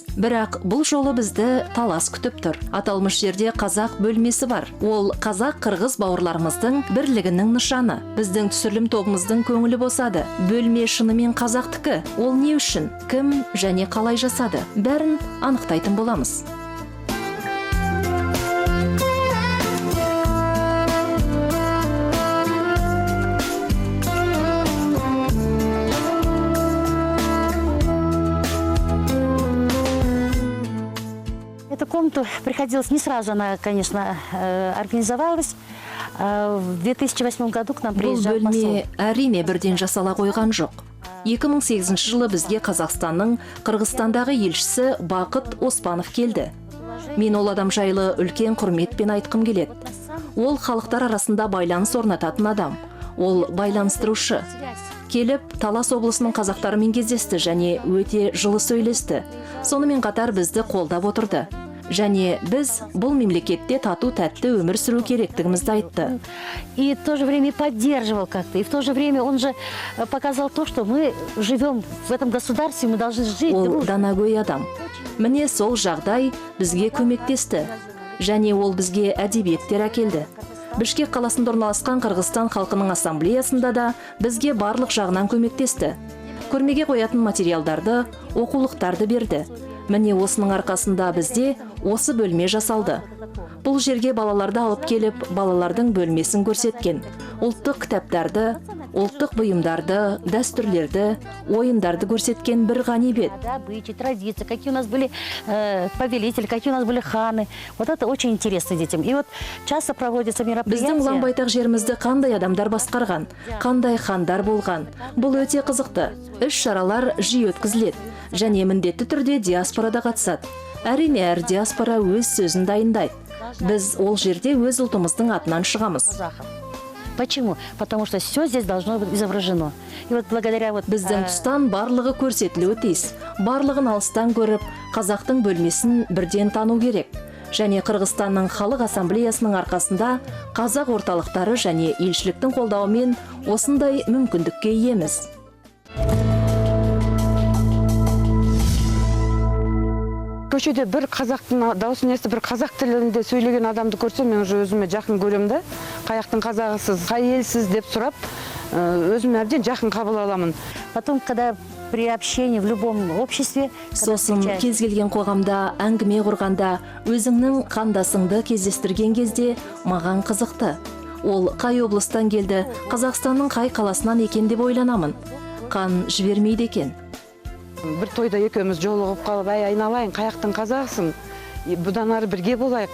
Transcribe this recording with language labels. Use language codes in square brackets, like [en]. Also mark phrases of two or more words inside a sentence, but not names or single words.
[kk] Бірақ бұл жолы бізді талас күтіп тұр. Аталмыш жерде қазақ бөлмесі бар. Ол қазақ-қырғыз бауырларымыздың бірлігінің нышаны. Біздің түсірілім тобымыздың көңілі босады. Бөлме шынымен қазақтікі. Ол не үшін, кім және қалай жасады? Бәрін анықтайтын боламыз. [ru] Эту комнату приходилось не сразу, она, конечно, организовалась. В 2008 году к нам [kk] Бұл [ru] приезжал посол. [kk] бөлме әрине бірден жасала қойған жоқ. 2008 жылы бізге Қазақстанның Қырғызстандағы елшісі Бақыт Оспанов келді. Мен ол адам жайлы үлкен құрметпен айтқым келеді. Ол халықтар арасында байланыс орнататын адам. Ол байланыстырушы. Келіп, Талас облысының қазақтарымен кездесті және өте жылы сөйлесті. Сонымен қатар бізді қолдап отырды. Және біз бұл мемлекетте тату тәтті өмір сүру керектігімізді айтты. [ru] И в то же время поддерживал как-то. И в то же время он же показал то, что мы живем в этом государстве, мы должны жить [kk] Ол [ru] дружно. [kk] данагөй адам. Міне сол жағдай бізге көмектесті. Және ол бізге әдебиеттер әкелді. Бішкек қаласында орналасқан Қырғызстан халқының ассамблеясында да бізге барлық жағынан көмектесті. Көрмеге қоятын материалдарды, оқулықтарды берді. Міне осының арқасында бізде осы бөлме жасалды. Бұл жерге балаларды алып келіп, балалардың бөлмесін көрсеткен. Ұлттық кітаптарды, ұлттық бұйымдарды, дәстүрлерді, ойындарды көрсеткен бір ғанибет. [ru] Обычаи, традиции, какие у нас были повелители, какие у нас были ханы. Вот это очень интересно детям. И вот часто проводятся мероприятия. [kk] Біздің ұлан байтақ жерімізді қандай адамдар басқарған, қандай хандар болған. Бұл өте қызықты. Іс-шаралар жиі өткізіледі. Және міндетті түрде диаспорада қатысады. Әрине, әр диаспора өз сөзін дайындайды. Біз ол жерде өз ұлтымыздың атынан шығамыз. [ru] Почему? Потому что все здесь должно быть изображено. И вот благодаря вот [kk] Біздің тұстан барлығы көрсетілуі тиіс. Барлығын алыстан көріп, қазақтың бөлмесін бірден тану керек. Және Қырғызстанның халық ассамблеясының арқасында қазақ орталықтары және елшіліктің қолдауымен осындай мүмкіндікке иеміз. Көшеде бір қазақтың дауысын естіп, бір қазақ тілінде сөйлеген адамды көрсем, мен уже өзіме жақын көрем да. Қаяқтың қазағысыз, қай елсіз деп сұрап, өзіме әбден жақын қабыл аламын. [ru] потом, когда при общении в любом обществе, когда [kk] Сосын [ru] встречаешь- [kk] кез келген қоғамда әңгіме құрғанда өзіңнің қандасыңды кездестірген кезде маған қызықты. Ол қай облыстан келді, Қазақстанның қай қаласынан екен деп ойланамын. Қан жібермейді екен. Бір тойда екеуміз жолығып қалып, әй айналайын, қаяқтың қазағысың, бұдан ары бірге болайық.